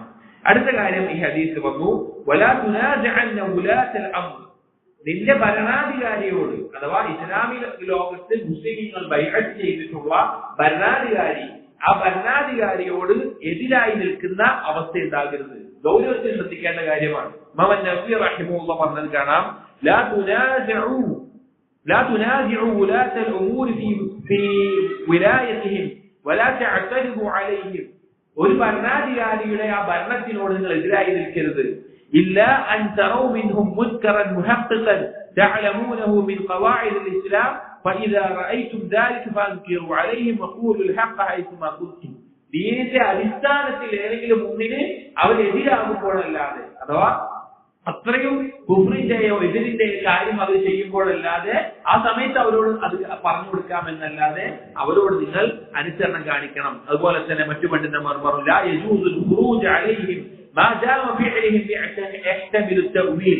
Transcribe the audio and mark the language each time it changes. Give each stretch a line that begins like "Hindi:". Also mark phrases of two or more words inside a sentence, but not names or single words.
Malayalam: അടുത്ത കാര്യം ഈ ഹദീസ് വന്നു
Arabic: ولا تنازعن ولاة الأمر,
Malayalam: നിന്റെ ഭരണാധികാരിയോട്, അഥവാ ഇസ്ലാമിക ലോകത്ത് മുസ്ലിമീങ്ങൾ ബൈഅത്ത് ചെയ്തിട്ടുള്ള ഭരണാധികാരി, ആ ഭരണാധികാരിയോട് എതിരായി നിൽക്കുന്ന അവസ്ഥ ഉണ്ടാകരുത്. ഗൗരവത്തിൽ ശ്രദ്ധിക്കേണ്ട കാര്യമാണ്. ഇമാം നവവി റഹിമഹുല്ലാഹ് പറഞ്ഞത് കാണാം
Arabic: لا تنازعوا ولاة الأمور في ولايتهم ولا تعترضوا عليهم.
Malayalam: ഒരു ഭരണാധികാരിയുടെ ആ ഭരണത്തിനോട് നിങ്ങൾ എതിരായി നിൽക്കരുത്.
Arabic: إلا أن تروا منهم منكرا محققا تعلمونه من قواعد الإسلام فإذا رأيتم ذلك فأنكروا عليهم وقولوا الحق حيثما كنتم.
Malayalam: ദീനിന്റെ അടിസ്ഥാനത്തിൽ ഏതെങ്കിലും മുന്നിന് അവരെതിരാകുമ്പോഴല്ലാതെ, അഥവാ അത്രയും കുഫ്രിന്റെയോ എതിരിന്റെയോ കാര്യം അവർ ചെയ്യുമ്പോഴല്ലാതെ ആ സമയത്ത് അവരോട് അത് പറഞ്ഞു കൊടുക്കാമെന്നല്ലാതെ അവരോട് നിങ്ങൾ അനുസരണം കാണിക്കണം. അതുപോലെ തന്നെ മറ്റു പണ്ഡിതന്മാർ പറഞ്ഞു
Arabic: لا يجوز الخروج عليهم ما جاء فعلهم يحتمل التأويل.